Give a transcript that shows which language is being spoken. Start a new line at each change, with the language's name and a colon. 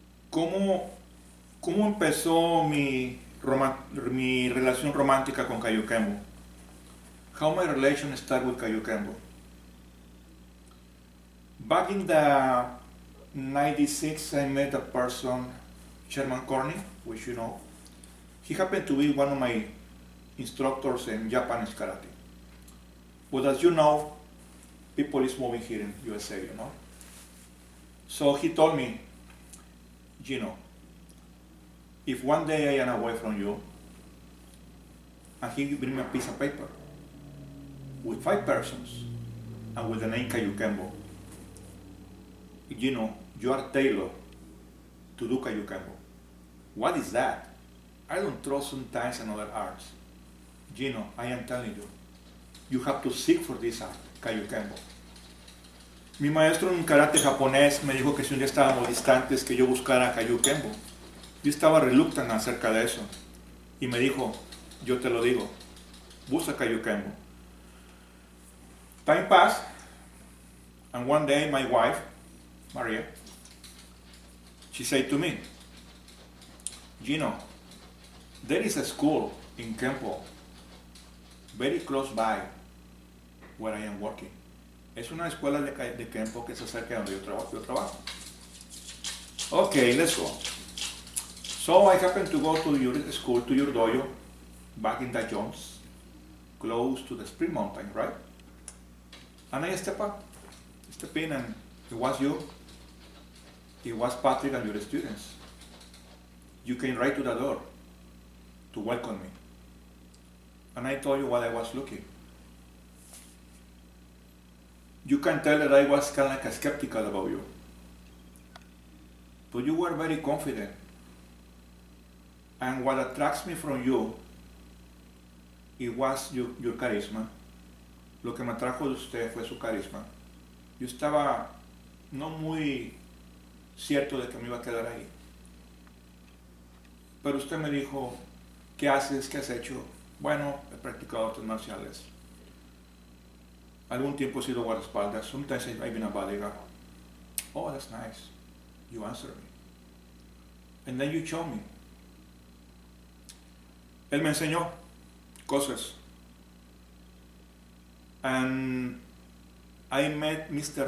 Spanish: ¿Cómo empezó mi relación romántica con Kayukembo?
English: How my relation started with Kayukembo? Back in the 96, I met a person, Sherman Corney, which you know. He happened to be one of my instructors in Japanese karate. But as you know, people is moving here in USA, you know. So he told me, Gino, if one day I am away from you, and he bring me a piece of paper with 5 persons and with the name Kayukembo, Gino, you are tailored to do Kayukembo. What is that? I don't throw sometimes in other arts. Gino, I am telling you, you have to seek for this art, Kayukembo.
Spanish: Mi maestro en karate japonés me dijo que si un día estábamos distantes que yo buscara Kayukembo. Yo estaba reluctante acerca de eso. Y me dijo, yo te lo digo, busca Kayukembo.
English: Time passed, and one day my wife, Maria, she said to me, Gino, there is a school in Kempo, very close by where I am working.
Spanish: Es una escuela de Kempo que se acerca de donde yo trabajo.
English: Okay, let's go. So I happened to go to your school, to your dojo, back in the Jones, close to the Spring Mountain, right? And I step in, and it was you, it was Patrick and your students. You came right to the door to welcome me. And I told you what I was looking. You can tell that I was kind of like skeptical about you. But you were very confident. And what attracts me from you, it was your charisma.
Spanish: Lo que me atrajo de usted fue su carisma. Yo estaba no muy cierto de que me iba a quedar ahí. Pero usted me dijo, ¿qué haces? ¿Qué has hecho? Bueno, he practicado artes marciales. Algún tiempo he sido guardaespaldas.
English: Sometimes I've been a bodyguard. Oh, that's nice. You answered me. And then you showed me.
Spanish: Él me enseñó cosas.
English: And I met Mr.